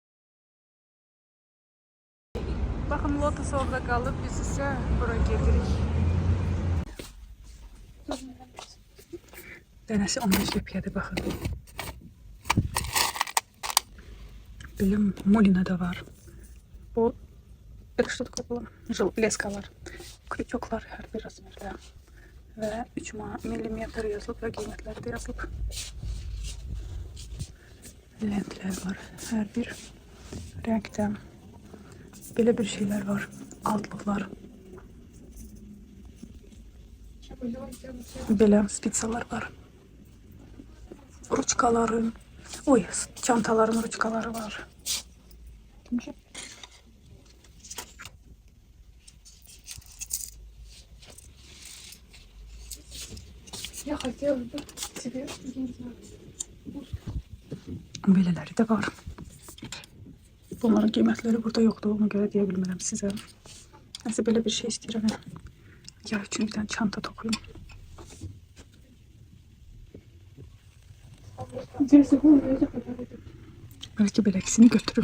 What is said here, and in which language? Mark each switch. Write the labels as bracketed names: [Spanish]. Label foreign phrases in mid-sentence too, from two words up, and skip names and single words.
[Azerbaijani] Baxın, Lotus orada qalıb, biz isə bura gedirik. Dənəsi 15 qəpiyədir, baxın. Bilim, Molina da var. Bu, [Russian] что такое было? [Azerbaijani] Leskalar, krючoklar, hər bir razmerdə. Və 3 millimetr yazılıb və qiymətləri də yazılıb. Lentlər var, hər bir rəngdə. Belə bir şeylər var, altlıqlar. Belə spitsalar var. Ruçkaların, çantaların ruçkaları var. [Russian] Я хотела бы тебе... [Azerbaijani] Belələri də var. Bunların qiymətləri burada yoxdur, ona görə deyə bilmirəm sizə. Nəsə belə bir şey istəyirəm. Yay üçün bir dənə çanta toxuyum. Bəlkə belə ikisini götürüm.